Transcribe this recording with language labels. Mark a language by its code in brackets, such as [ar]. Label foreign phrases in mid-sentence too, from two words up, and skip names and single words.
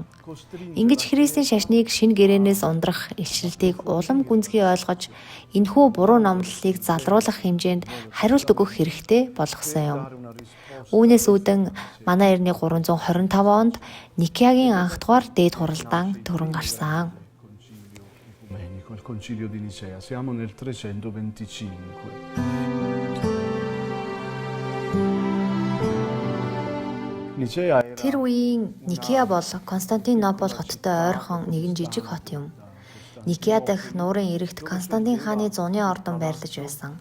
[mn] Ингэж Христийн шашныг шинэ гэрээнээс ундрах илчлэлтийг улам гүнзгий ойлгож энэхүү буруу номлолыг залруулах хэмжээнд хариулт өгөх хэрэгтэй болгосон юм. Үүнээс үүдэн манай эртний 325 онд Никеагийн анх дугаар дээд хуралдаан төрөн гарсан. [it] Il concilio di Nicea, siamo nel 325. [mn] Тэр үеийн Никеа бол Константинопол хоттой ойрхон нэгэн жижиг хот юм. Никеа дахь нуурын эрэгт Константин хааны зуны ордон байрлаж байсан.